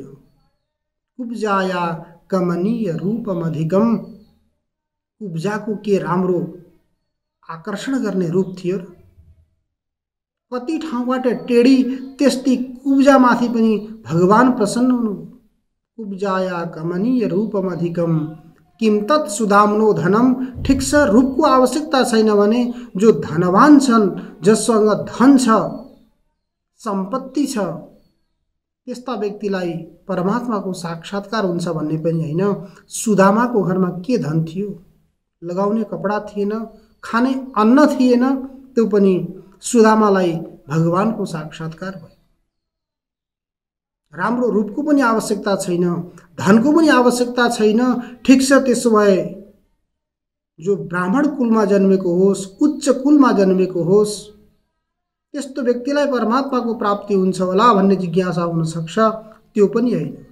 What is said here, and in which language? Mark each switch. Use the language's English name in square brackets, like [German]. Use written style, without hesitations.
[Sanskrit] कुब्जाया कमनीय रूपमधिकम, [Nepali] कुब्जाको के राम्रो आकर्षण गर्ने रूप थियो र। कति ठाउँबाट टेढी त्यस्तै कुब्जामाथि पनि भगवान प्रसन्न हुनु। [Sanskrit] कुब्जाया कमनीय रूपमधिकम किम तत् सुदाम्नो धनम। [Nepali] ठिक छ, रूपको आवश्यकता छैन भने जो धनवान छन्, जससँग धन छ, सम्पत्ति छ, त्यस्ता व्यक्तिलाई परमात्माको साक्षात्कार हुन्छ भन्ने पनि होइन। सुदामाको घरमा के धन थियो? लगाउने कपडा थिएन, खाने अन्न थिएन, त्यो पनि सुदामालाई भगवानको साक्षात्कार भयो। राम्रो रूपको पनि आवश्यकता छैन, धनको पनि आवश्यकता छैन। ठिक छ, त्यसो भए जो ब्राह्मण कुलमा जन्मेको होस्, उच्च कुलमा जन्मेको होस्, त्यस्तो व्यक्तिलाई परमात्माको प्राप्ति हुन्छ होला भन्ने जिज्ञासा हुन सक्छ, त्यो पनि होइन।